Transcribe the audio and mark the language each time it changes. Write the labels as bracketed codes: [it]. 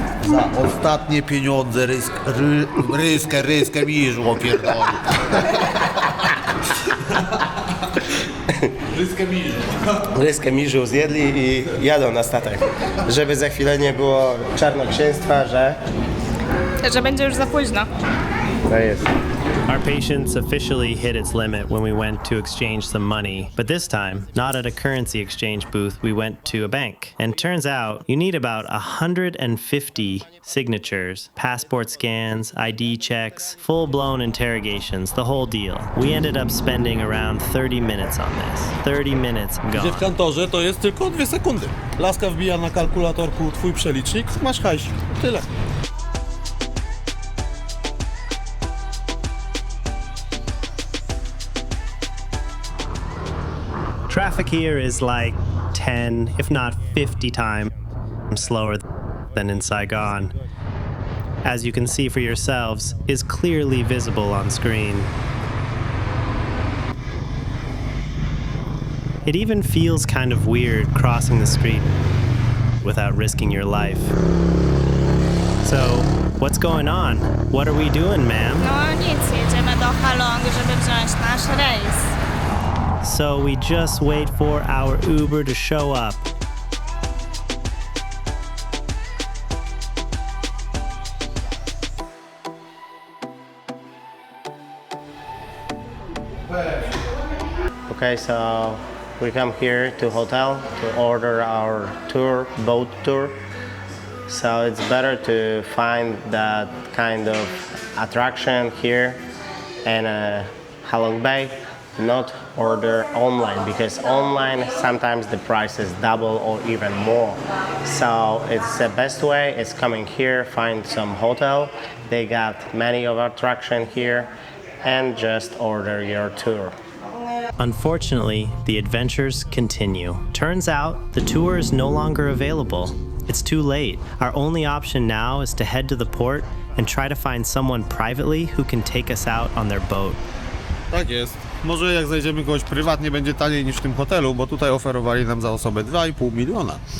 [pl] Za ostatnie pieniądze ryskę mi żło pierdolę. Ryskę miżu zjedli i jadą na statek. Żeby za chwilę nie było czarnoksięstwa, że... Że będzie już za późno. To jest. [en] Our patience officially hit its limit when we went to exchange some money, but this time, not at a currency exchange booth, we went to a bank. And turns out, you need about 150 signatures, passport scans, ID checks, full-blown interrogations, the whole deal. We ended up spending around 30 minutes on this. 30 minutes [pl] Gdzie w [en] gone. [pl] kantorze to jest tylko 2 sekundy. Laska wbija na kalkulatorku twój przelicznik, masz hajsik. Tyle. [en] Traffic here is like 10, if not 50 times slower than in Saigon. As you can see for yourselves, is clearly visible on screen. It even feels kind of weird crossing the street without risking your life. So, what's going on? What are we doing, ma'am? [pl] No nic, jedziemy do Halong, żeby wziąć nasz rejs. [en] So we just wait for our Uber to show up. Okay, so we come here to hotel to order our tour, boat tour. So it's better to find that kind of attraction here in Halong Bay, not order online, because online sometimes the price is double or even more. So it's the best way is coming here, find some hotel. They got many of attraction here, and just order your tour. Unfortunately, the adventures continue. Turns out, the tour is no longer available. It's too late. Our only option now is to head to the port and try to find someone privately who can take us out on their boat. [pl] Tak jest. Może jak znajdziemy kogoś prywatnie, będzie taniej niż w tym hotelu, bo tutaj oferowali nam za osobę 2,5 miliona.